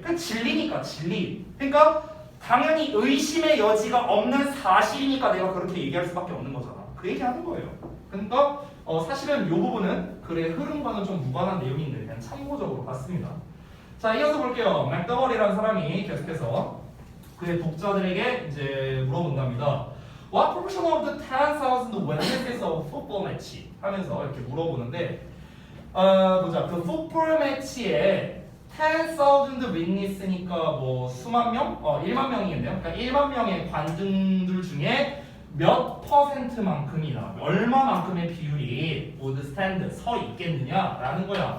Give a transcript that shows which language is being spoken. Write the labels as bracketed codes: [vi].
[ko] 그냥 진리니까, 진리. 그러니까 당연히 의심의 여지가 없는 사실이니까 내가 그렇게 얘기할 수밖에 없는 거잖아. 그 얘기하는 거예요. 그러니까 사실은 이 부분은 글의 흐름과는 좀 무관한 내용인데 그냥 참고적으로 봤습니다. 자, 이어서 볼게요. 맥더벌이라는 사람이 계속해서 그의 독자들에게 이제 물어본답니다. [en] What portion of the 10,000 witnesses of football match? [ko] 하면서 이렇게 물어보는데 보자. 그 풋볼 매치에 10,000 witness니까 뭐 수만 명? 1만 명이겠네요. 그러니까 1만 명의 관중들 중에 몇 퍼센트만큼이나 얼마만큼의 비율이 [en] would stand [ko] 서 있겠느냐라는 거야.